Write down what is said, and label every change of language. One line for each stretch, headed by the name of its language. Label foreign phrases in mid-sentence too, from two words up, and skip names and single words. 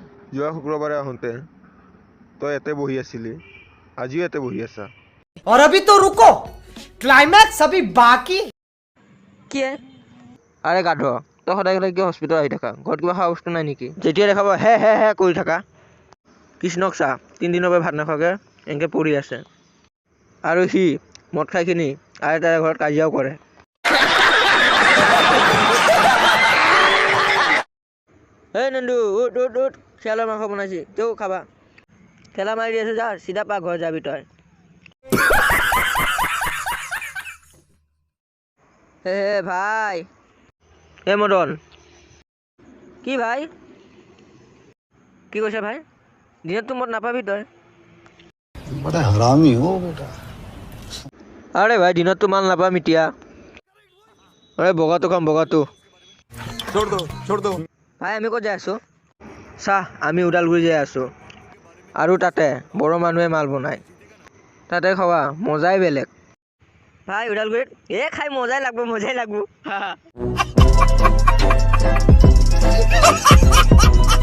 Assamese: যোৱা শুক্ৰবাৰে আহোঁতে তই ইয়াতে বহি আছিলি, আজিও ইয়াতে বহি আছা।
Hindi: और अभी तो रुको, क्लाइमैक्स अभी बाकी।
Assamese: কি আৰে গাধ তই সদায় সদায় কিয় হস্পিটেল আহি থাকা ঘৰত কিবা খোৱা বস্তু নাই নেকি যেতিয়া দেখাব হে হে হে কৰি থাকা কৃষ্ণক চা 3 দিনৰ পৰা ভাত নাখাওঁকৈ এনেকৈ পৰি আছে আৰু সি মদ খাই কিনি আৰু তাৰে ঘৰত কাজিয়াও কৰে এই নন্দু উঠ উঠ উঠ শিয়ালৰ মাংস বনাইছি তেও খাবা ঠেলা মাৰি দি আছো যা চিধা পা ঘৰ যাবি তই হে ভাই হে মদন কি ভাই কি কৈছে ভাই দিনততো মদ নাপাবি তই
Hindi: बड़ा हरामी हो बेटा
Assamese: আৰে ভাই দিনততো মাল নাপাম এতিয়া আৰে বগাটো খাম বগাটো ভাই আমি ক'ত যাই আছো চাহ আমি ওদালগুৰি যাই আছো আৰু তাতে বড়ো মানুহে মাল বনায় তাতে খোৱা মজাই বেলেগ ভাই ওদালগুৰিত খাই মজাই লাগব